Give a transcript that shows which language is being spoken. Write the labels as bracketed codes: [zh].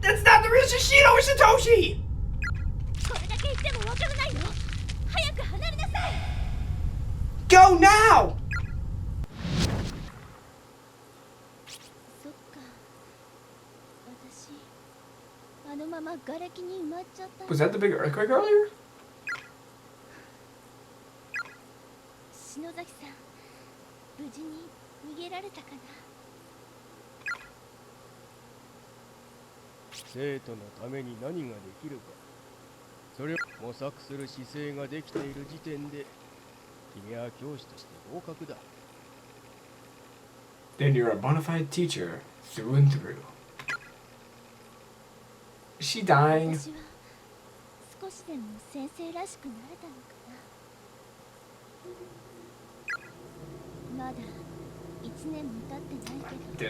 [en] That's not the real Shishido, it's Satoshi! [ja] これだけ言ってもわからないの。早く離れなさい。 [en] Go now! [ja] そっか。私あのまま瓦礫に埋まっちゃった。 [en] Was that the big earthquake earlier? [ja] 篠崎さん、無事に逃げられたかな。生徒のために何ができるか、それを模索する姿勢ができている時点で君は教師として合格だ。 [en] Then you're a bona fide teacher through and through. Is she dying? [ja] 私は少しでも先生らしくなれたのかな。まだ1年も経ってないけど。